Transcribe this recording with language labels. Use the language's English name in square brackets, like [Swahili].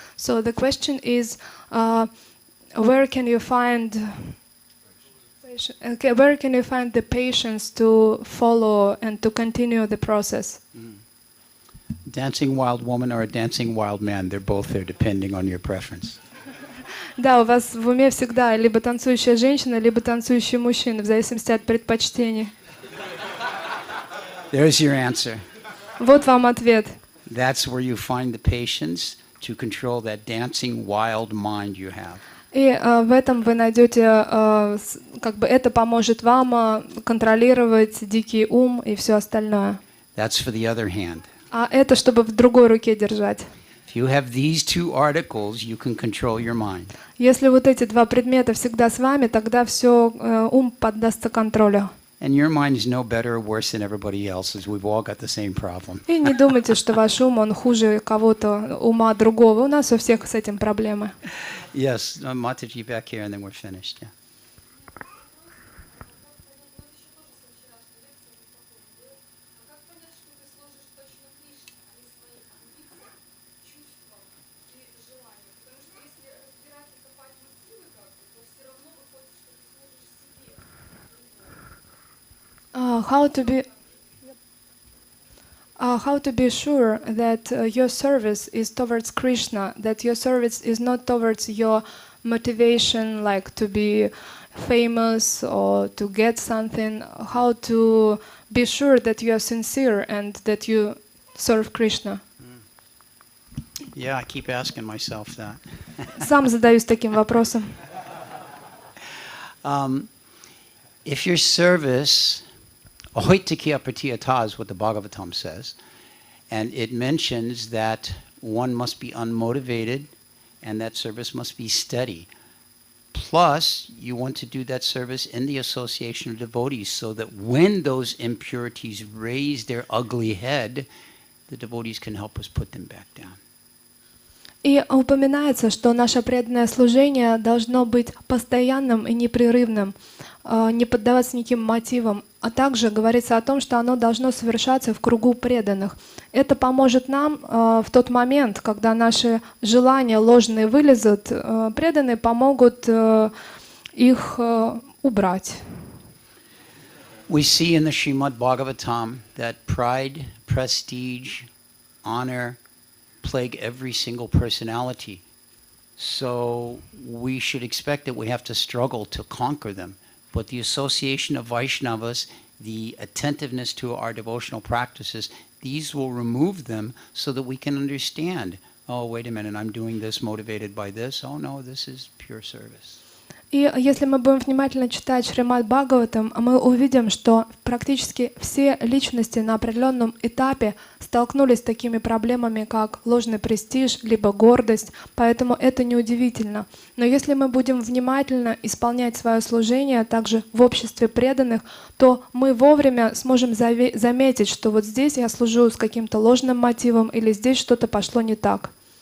[English] So the question is, where can you find the patience to follow and to continue the process? Dancing wild woman or a dancing wild man, they're both there depending on your preference. [Russian] Да, у вас в уме всегда либо танцующая женщина, либо танцующий мужчина, в зависимости от предпочтений. [English] There's your answer. [Russian] Вот вам ответ. [English] That's where you find the patience to control that dancing wild mind you have. [Russian] И в этом вы найдете, как бы это поможет вам контролировать дикий ум и все остальное. [English] That's for the other hand. [Russian] А это чтобы в другой руке держать. [English] If you have these two articles, you can control your mind. [Russian] Если вот эти два предмета всегда с вами, тогда все ум поддастся контролю. [English] And your mind is no better or worse than everybody else's. We've all got the same problem. [Russian] И не думайте, что ваш ум, он хуже кого-то, ума другого. У нас у всех с этим проблемы. [English] Yes, Mataji back here, and then we're finished. Yeah. How to be sure that your service is towards Krishna, that your service is not towards your motivation, like to be famous or to get something. How to be sure that you are sincere and that you serve Krishna? Yeah, I keep asking myself that. [Russian] Сам задаюсь таким вопросом. [English] If your service, ahoitikya pratiyata is what the Bhagavatam says, and it mentions that one must be unmotivated and that service must be steady. Plus, you want to do that service in the association of devotees so that when those impurities raise their ugly head, the devotees can help us put them back down. [Russian] И упоминается, что наше преданное служение должно быть постоянным и непрерывным, не поддаваться никаким мотивам, а также говорится о том, что оно должно совершаться в кругу преданных. Это поможет нам в тот момент, когда наши желания ложные вылезут, преданные помогут их убрать. [English] We see in the Shrimad Bhagavatam that pride, prestige, honor plague every single personality. So we should expect that we have to struggle to conquer them. But the association of Vaishnavas, the attentiveness to our devotional practices, these will remove them so that we can understand, oh, wait a minute, I'm doing this motivated by this. Oh, no, this is pure service. [Russian] И если мы будем внимательно читать Шримад Бхагаватам, мы увидим, что практически все личности на определенном этапе столкнулись с такими проблемами, как ложный престиж, либо гордость, поэтому это неудивительно. Но если мы будем внимательно исполнять свое служение, также в обществе преданных, то мы вовремя сможем заметить, что вот здесь я служу с каким-то ложным мотивом или здесь что-то пошло не так.